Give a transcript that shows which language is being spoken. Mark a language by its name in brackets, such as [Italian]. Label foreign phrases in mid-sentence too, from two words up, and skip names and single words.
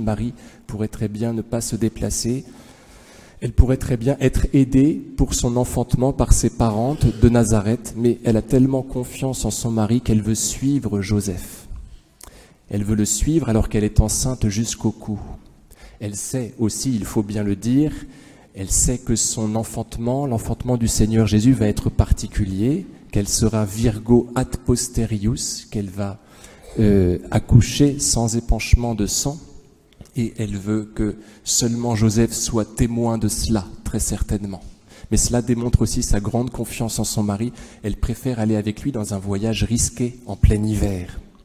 [French] Marie pourrait très bien ne pas se déplacer. Elle pourrait très bien être aidée pour son enfantement par ses parentes de Nazareth, mais elle a tellement confiance en son mari qu'elle veut suivre Joseph. Elle veut le suivre alors qu'elle est enceinte jusqu'au cou. Elle sait aussi, il faut bien le dire, elle sait que son enfantement, l'enfantement du Seigneur Jésus va être particulier, qu'elle sera [Latin] virgo ad posterius, [French] qu'elle va accoucher sans épanchement de sang, et elle veut que seulement Joseph soit témoin de cela, très certainement. Mais cela démontre aussi sa grande confiance en son mari. Elle préfère aller avec lui dans un voyage risqué en plein hiver.